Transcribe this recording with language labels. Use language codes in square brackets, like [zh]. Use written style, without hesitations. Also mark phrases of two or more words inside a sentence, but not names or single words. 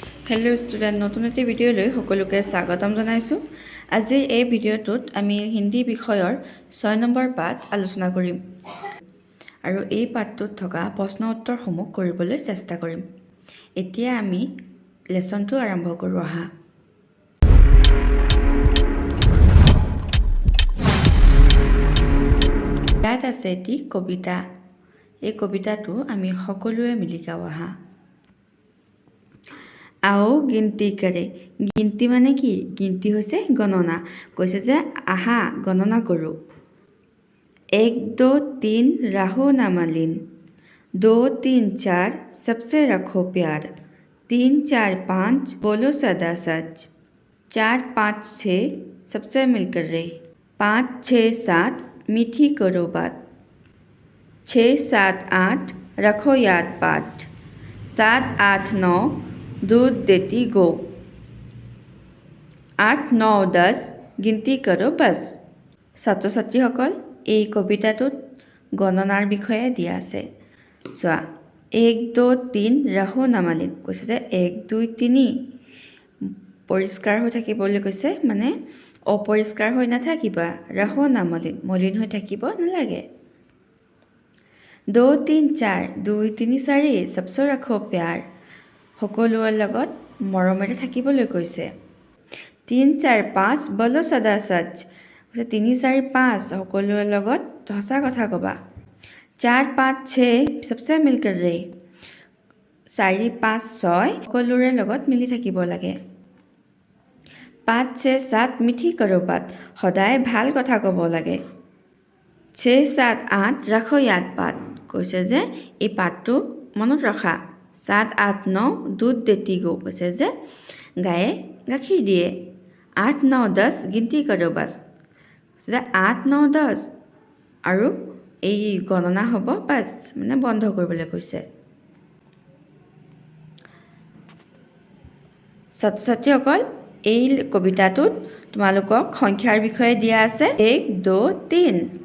[en] hello student [as] নতুন এটি ভিডিঅ'লৈ সকলোকে স্বাগতম জনাইছো। আজিৰ এই ভিডিঅ'টোত আমি হিন্দী বিষয়ৰ 6 নম্বৰ পাঠ আলোচনা কৰিম আৰু এই পাঠটোত থকা প্ৰশ্ন উত্তৰসমূহ কৰিবলৈ চেষ্টা কৰিম। এতিয়া আমি লেসনটো আৰম্ভ কৰো আহা। ইয়াত আছে এটি কবিতা। এই কবিতাটো আমি সকলোৱে মিলি গাওঁ আহা। [hi] आओ गिनती करे [as] গিনতী মানে কি গিনতী হৈছে গণনা কৈছে যে আহা গণনা কৰো [hi] 1 2 3 राहो ना मलिन 2 3 4 सबसे रखो प्यार 3 4 5 बोलो सदा सच 4 5 6 सबसे मिलकर रहे 5 6 7 मीठी करो बात 6 7 8 रखो याद पाठ 7 8 9 दूध देती गो [as] 8 9 10 [hi] गिनती करो बस [as] ছাত্ৰ ছাত্ৰীসকল এই কবিতাটোত গণনাৰ বিষয়ে দিয়া আছে চোৱা 1 2 3 [hi] रहो ना मलिन [as] কৈছে যে 1 2 3 পৰিষ্কাৰ হৈ থাকিবলৈ কৈছে মানে অপৰিষ্কাৰ হৈ নাথাকিবা [hi] रहो ना मलिन [as] মলিন হৈ থাকিব নালাগে 2 3 4 2 3 4 [hi] सबसे रखो प्यार [as] সকলোৰ লগত মৰমেৰে থাকিবলৈ কৈছে 3 4 5 [hi] बोलो सदा सच [as] 3 4 5 সকলোৰ লগত সঁচা কথা কবা 4 5 6 [hi] सबसे मिलकर रहे [as] 4 5 6 সকলোৰে লগত মিলি থাকিব লাগে 5 6 7 [hi] मीठी करो बात [as] সদায় ভাল কথা ক'ব লাগে 6 7 8 [hi] रखो याद पाठ [as] কৈছে যে এই পাঠটো মনত ৰখা 7 8 9 [hi] दूध देती गो [as] কৈছে যে গায়ে গাখীৰ দিয়ে 8 9 10 [hi] गिनती करो बस [as] কৈছে 8 9 10 আৰু এই গণনা হ'ব বাস মানে বন্ধ কৰিবলৈ কৈছে ছাত্ৰ ছাত্ৰীসকল এই কবিতাটোত তোমালোকক সংখ্যাৰ বিষয়ে দিয়া আছে 1 2 3